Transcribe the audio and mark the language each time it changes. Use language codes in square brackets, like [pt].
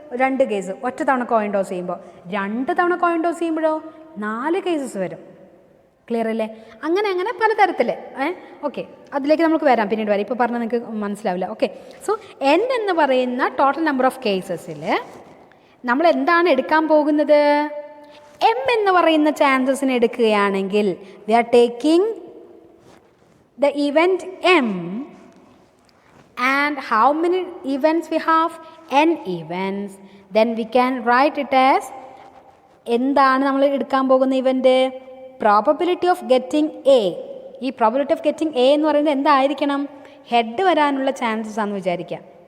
[ml] 2 case. ഒറ്റ തവണ coin toss ചെയ്യുമ്പോൾ. 2 തവണ കോയിൻ ടോസ് ചെയ്യുമ്പോഴോ 4 കേസസ് വരും. ക്ലിയർ അല്ലേ? അങ്ങനെ പലതരത്തിൽ. ഓക്കെ, അതിലേക്ക് നമുക്ക് വരാം, പിന്നീട് വരാം. ഇപ്പോൾ പറഞ്ഞാൽ നിങ്ങൾക്ക് മനസ്സിലാവില്ല. ഓക്കെ, സോ n എന്ന് പറയുന്ന ടോട്ടൽ നമ്പർ ഓഫ് കേസസിൽ നമ്മൾ എന്താണ് എടുക്കാൻ പോകുന്നത്? m എന്ന് പറയുന്ന ചാൻസസിന് എടുക്കുകയാണെങ്കിൽ [en] We are taking the event m, and how many events we have? n events. Then we can write it as, [ml] എന്താണ് നമ്മൾ എടുക്കാൻ പോകുന്ന event? [en] Probability of getting A. [ml] ഈ പ്രോബബിലിറ്റി ഓഫ് ഗെറ്റിംഗ് എ എന്ന് പറയുന്നത് എന്തായിരിക്കണം? ഹെഡ് വരാനുള്ള ചാൻസസ് ആണെന്ന് വിചാരിക്കാം.